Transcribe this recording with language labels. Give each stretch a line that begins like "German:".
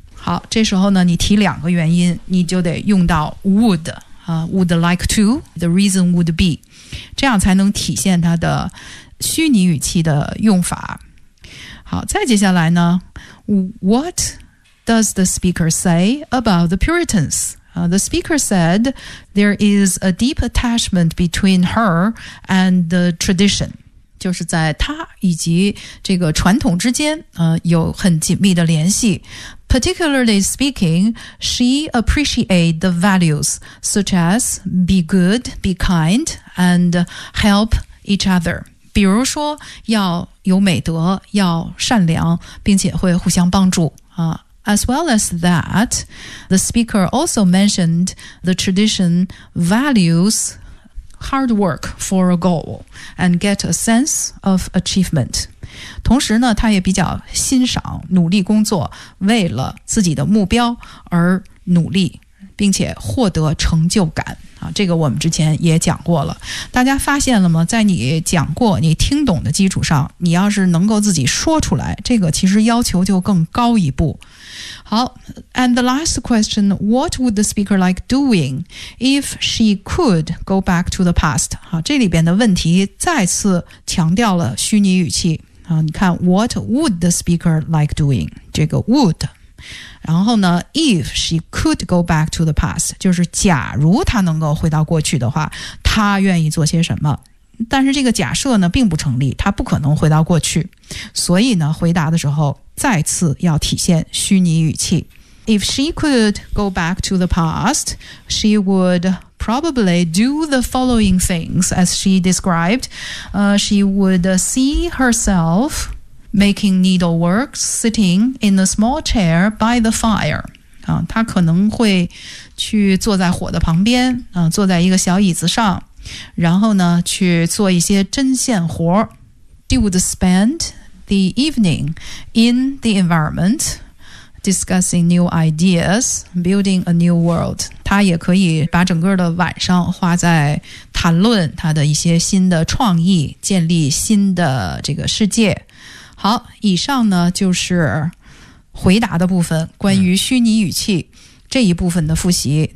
Chinese: 好，这时候呢，你提两个原因，你就得用到 would 啊、，
English: would like to, the reason would be,
Chinese: 这样才能体现它的虚拟语气的用法。好，再接下来呢
English: ，What does the speaker say about the Puritans? The speaker said there is a deep attachment between her and the tradition.
Chinese: 就是在他以及这个传统之间有很紧密的联系。
English: Particularly speaking, she appreciates the values such as be good, be kind, and help each other.
Chinese: 比如说要有美德，要善良，并且会互相帮助。
English: As well as that, the speaker also mentioned the tradition valueshard work for a goal and get a sense of achievement.
Chinese: 同时呢，他也比较欣赏努力工作，为了自己的目标而努力，并且获得成就感。这个我们之前也讲过了。大家发现了吗？在你讲过你听懂的基础上，你要是能够自己说出来，这个其实要求就更高一步。
English: 好， and the last question, what would the speaker like doing if she could go back to the past?
Chinese: 好，这里边的问题再次强调了虚拟语气。好，你看
English: what would the speaker like doing?
Chinese: 这个 would。然后呢
English: if she could go back to the past,
Chinese: 就是假如她能够回到过去的话，她愿意做些什么。但是这个假设呢并不成立，她不可能回到过去。所以呢回答的时候再次要体现虚拟语气。
English: If she could go back to the past, she would probably do the following things as she described. She would see herselfMaking needlework, sitting in a small chair by the fire.
Chinese: 他可能会去坐在火的旁边，坐在一个小椅子上，然后呢，去做一些针线活。
English: She would spend the evening in the environment, discussing new ideas, building a new world.
Chinese: 他也可以把整个的晚上花在谈论他的一些新的创意，建立新的这个世界。好，以上呢就是回答的部分，关于虚拟语气这一部分的复习。